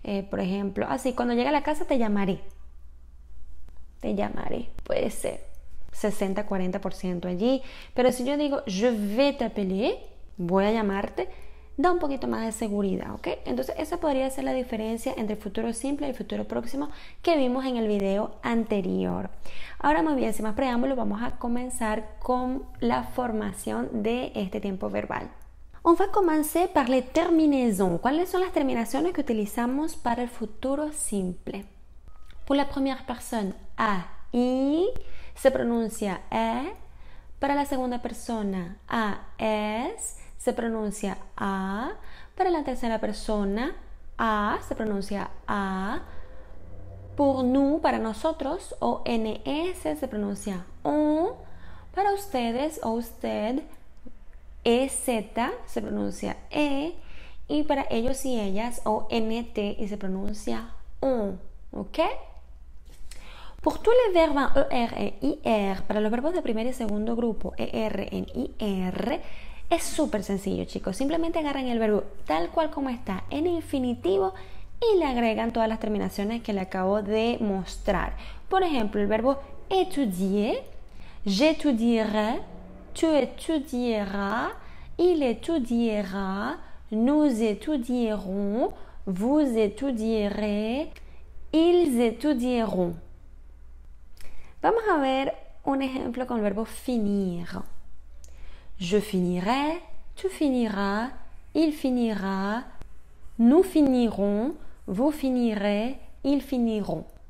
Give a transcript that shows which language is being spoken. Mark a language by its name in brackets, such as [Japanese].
[Spanish] Por ejemplo, así, cuando llegue a la casa te llamaré. Te llamaré, puede ser 60-40% allí, pero si yo digo [French] je vais t'appeler, [Spanish] voy a llamarte, da un poquito más de seguridad, ¿ok? Entonces esa podría ser la diferencia entre el futuro simple y el futuro próximo que vimos en el video anterior. Ahora muy bien, sin más preámbulos, vamos a comenzar con la formación de este tiempo verbal. [French] On va commencer par les terminaisons. [Spanish] ¿Cuáles son las terminaciones que utilizamos para el futuro simple? [French] Pour la première personne, a, i, [Spanish] se pronuncia e. Para la segunda persona, a, es, se pronuncia a. Para la tercera persona, a, se pronuncia a. [French] Pour nous, [Spanish] para nosotros, o ns, se pronuncia on. Para ustedes o usted, ez, se pronuncia e. Y para ellos y ellas, o nt, y se pronuncia on. ¿Ok? [French] Pour tous les verbes en ER et IR, [Spanish] para los verbos de primer y segundo grupo, ER en IR, es súper sencillo, chicos. Simplemente agarran el verbo tal cual como está en infinitivo y le agregan todas las terminaciones que le acabo de mostrar. Por ejemplo, el verbo étudier, [French] j'étudierai, tu étudieras, il étudiera, nous étudierons, vous étudierez, ils étudieront. [Spanish] Vamos a ver un ejemplo con el verbo finir. [French] Je finirai, tu finiras, il finira, nous finirons, vous finirez, ils finiront.